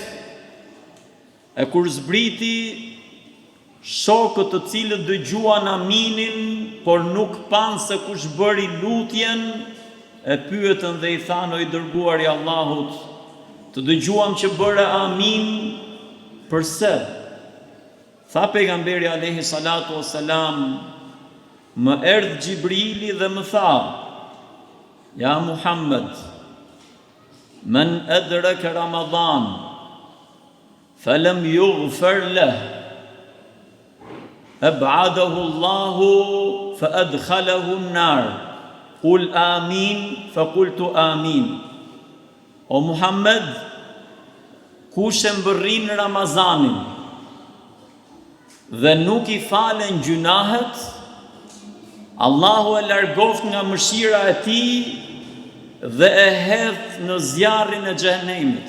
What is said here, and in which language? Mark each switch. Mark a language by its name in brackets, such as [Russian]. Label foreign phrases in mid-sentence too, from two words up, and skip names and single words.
[Albanian] E kur zbriti, shokët të cilët dëgjuan aminin, por nuk panë se kush bëri lutjen, e pyetën dhe i thanë: o i dërguari i Allahut, të dëgjuam që bëre amin, përse? Tha pejgamberi [Arabic] عليه الصلاة والسلام: [Albanian] më erdhë Gjibrili dhe më tha: ja Muhammed, [Arabic] من أدرك رمضان فلم يغفر له أبعده الله فأدخله النار. قل آمين فقلت آمين. [Albanian] O Muhammed, kush e mbërrin Ramazanin dhe nuk i falen gjunahet, Allahu e largoft nga mëshira e tij dhe e hedh në zjarrin e xhenemit.